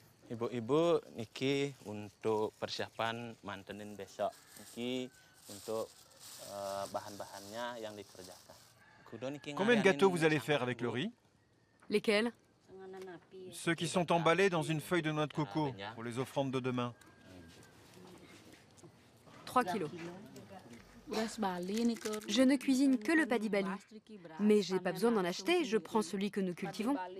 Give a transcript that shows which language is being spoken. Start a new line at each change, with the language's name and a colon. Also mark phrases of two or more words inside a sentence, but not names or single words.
Indonesian: Ibu-ibu niki untuk persiapan mantenin besok. Niki untuk bahan-bahannya yang dikerjakan.
French: Combien de gâteaux vous allez faire avec le riz? Lesquels? Ceux qui sont emballés dans une feuille de noix de coco pour les offrandes de demain. 3 kilos. Je ne cuisine que le paddy bali, mais j'ai pas besoin d'en acheter, je prends celui que nous cultivons.